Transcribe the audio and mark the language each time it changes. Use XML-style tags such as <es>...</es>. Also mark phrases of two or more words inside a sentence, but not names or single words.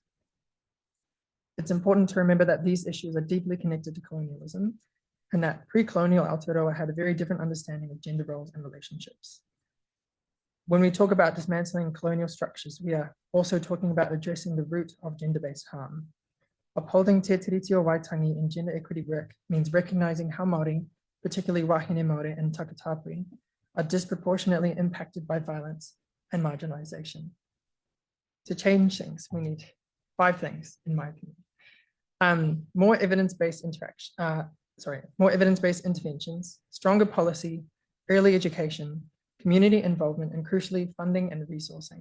<en>It's important to remember that these issues are deeply connected to colonialism, and that pre-colonial Aotearoa had a very different understanding of gender roles and relationships. When we talk about dismantling colonial structures, we are also talking about addressing the root of gender-based harm. Upholding te tiriti o Waitangi in gender equity work means recognizing how Māori, particularly</en> <mi>Wāhine Māori</mi> <en>and Takatapui, are disproportionately impacted by violence and marginalization. To change things, we need 5 things, in my opinion. More evidence-based interventions, stronger policy, early education, community involvement, and crucially, funding and resourcing.</en>